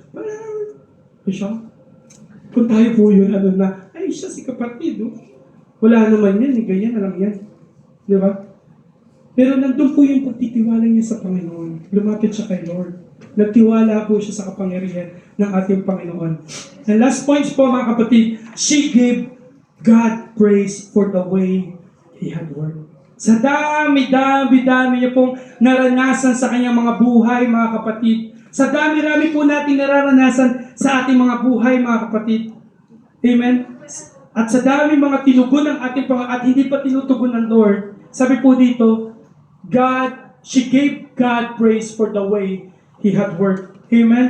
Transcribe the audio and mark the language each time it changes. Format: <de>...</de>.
<tl>Parang, siya, kung tayo po yun, siya si kapatid, wala naman yan, ganyan na lang yan. Di ba? Pero nandun po yung pagtitiwala niya sa Panginoon. Lumapit siya kay Lord. Nagtiwala po siya sa kapangyarihan ng ating Panginoon.</tl> <en>And last points</en> <tl>po mga kapatid,</tl> <en>she gave God praise for the way He had worked.</en> <tl>Sa dami niya pong naranasan sa kanyang mga buhay, mga kapatid. Sa dami-rami po natin nararanasan sa ating mga buhay, mga kapatid. Amen? At sa dami mga tinugon ng ating at hindi pa tinutugon ng Lord, sabi po dito,</tl> <en>she gave God praise for the way He had worked.</en> <tl>Amen?</tl>